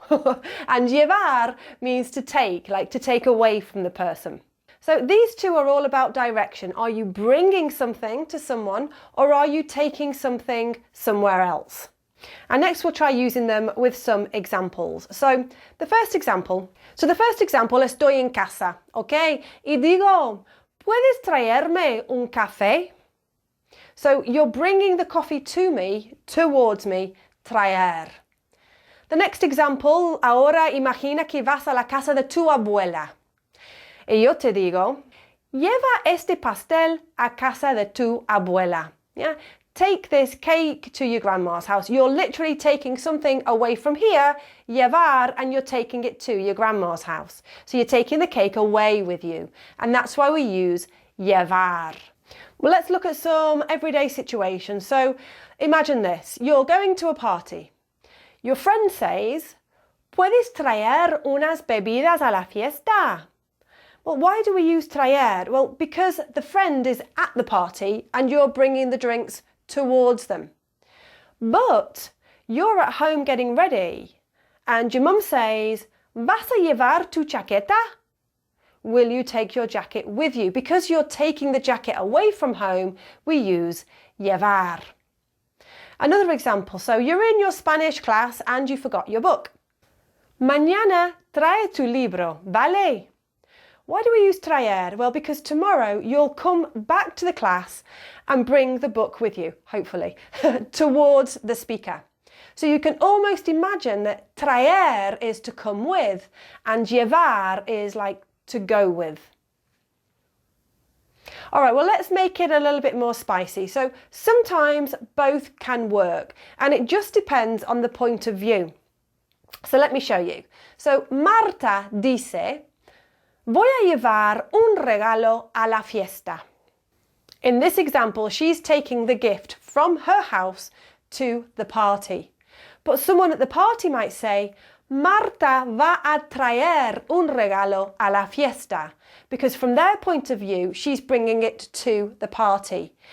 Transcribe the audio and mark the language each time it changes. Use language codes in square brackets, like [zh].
[en] And llevar means to take, like to take away from the person. So these two are all about direction. Are you bringing something to someone, or are you taking something somewhere else? And next we'll try using them with some examples. So the first example, [es] estoy en casa, [en] ¿ok? [es] Y digo, ¿puedes traerme un café? [en] So you're bringing the coffee to me, towards me, traer. The next example, [es] ahora imagina que vas a la casa de tu abuela. Y yo te digo, lleva este pastel a casa de tu abuela. Yeah? [en] Take this cake to your grandma's house. You're literally taking something away from here, llevar, and you're taking it to your grandma's house. So you're taking the cake away with you. And that's why we use llevar. Well, let's look at some everyday situations. So imagine this. You're going to a party. Your friend says, [es] ¿puedes traer unas bebidas a la fiesta? [en] Well, why do we use traer? Well, because the friend is at the party and you're bringing the drinks towards them. But you're at home getting ready and your mum says, [es] ¿vas a llevar tu chaqueta? [en] Will you take your jacket with you? Because you're taking the jacket away from home, we use llevar. Another example, so you're in your Spanish class and you forgot your book. [es] Mañana trae tu libro, ¿vale? [en] Why do we use traer? Well, because tomorrow you'll come back to the class and bring the book with you, hopefully, towards the speaker. So you can almost imagine that traer is to come with and llevar is like to go with. All right, well, let's make it a little bit more spicy. So sometimes both can work and it just depends on the point of view. So let me show you. [es] So Marta dice, voy a llevar un regalo a la fiesta. [en] In this example, she's taking the gift from her house to the party. But someone at the party might say, [es] Marta va a traer un regalo a la fiesta. [en] Because from their point of view, she's bringing it to the party.